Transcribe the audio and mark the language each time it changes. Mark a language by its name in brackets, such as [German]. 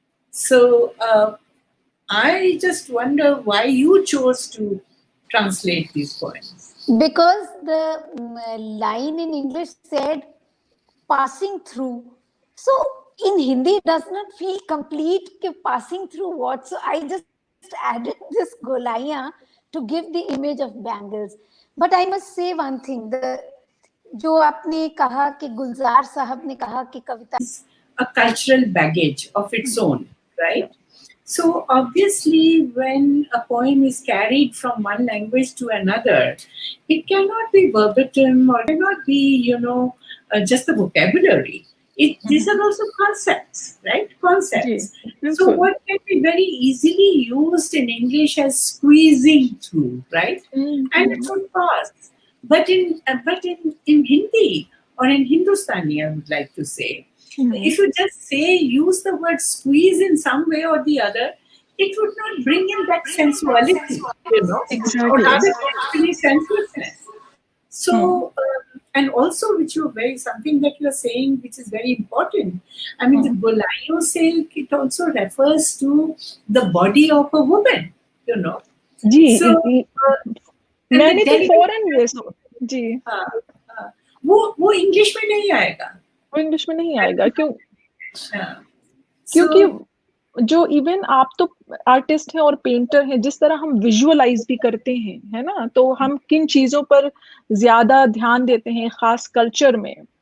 [English] So I just wonder why you chose to translate these poems. Because the line in English said passing through. So in Hindi it does not feel complete passing through what. So I just added this golaiya to give the image of bangles. But I must say one thing, [Hindi] जो आपने कहा कि गुलजार साहब ने कहा कि कविता [English] a cultural baggage of its own, right? So obviously, when a poem is carried from one language to another, it cannot be verbatim or cannot be, just the vocabulary. These are also concepts, right? [Hindi] Ji [English] Concepts. So [Hindi] बिल्कुल [English] what can be very easily used in English as squeezing through, right? And it would pass. But in Hindi or in Hindustani, I would like to say, if you just say use the word squeeze in some way or the other, it would not bring in that sensuality, or exactly rather actually sensuousness. So, and also, which you very something that you are saying, which is very important. I mean, the Golayo silk, it also refers to the body of a woman. [Hindi] Ji [English] So, and the [Hindi] मैंने तो [English] delicate, [Hindi] फौरन ये जी हाँ, हाँ, वो English में नहीं आएगा. वो इंग्लिश में नहीं आएगा हाँ. क्योंकि [English] So, [Hindi] जो इवन आप तो आर्टिस्ट हैं और पेंटर हैं, जिस तरह हम विजुअलाइज भी करते हैं, है ना, तो हम किन चीजों पर ज्यादा ध्यान देते हैं खास कल्चर में,